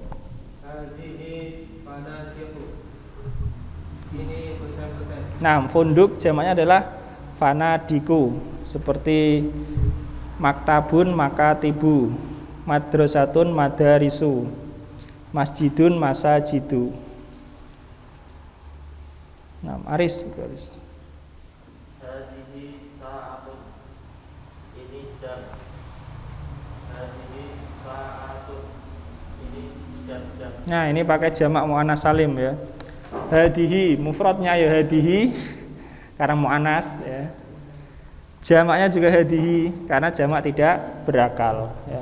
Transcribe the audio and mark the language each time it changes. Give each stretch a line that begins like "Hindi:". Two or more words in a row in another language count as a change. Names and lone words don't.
Indonesian: Nah, funduk jamaknya adalah fanadiku, seperti
Arabic: مكتب مكاتب، مدرسة مدارس، مسجد مساجد.
Indonesian: Nah, Aris.
Arabic: هذه ساعة.
Indonesian: Ini jam.
Arabic: هذه ساعة.
Indonesian: Ini jam-jam. Nah, ini pakai jamak
Arabic: مؤنث سالم
Indonesian: ya. Hadihi mufradnya ya hadihi karena muannas ya. Jamaknya juga hadihi karena jamak tidak berakal ya.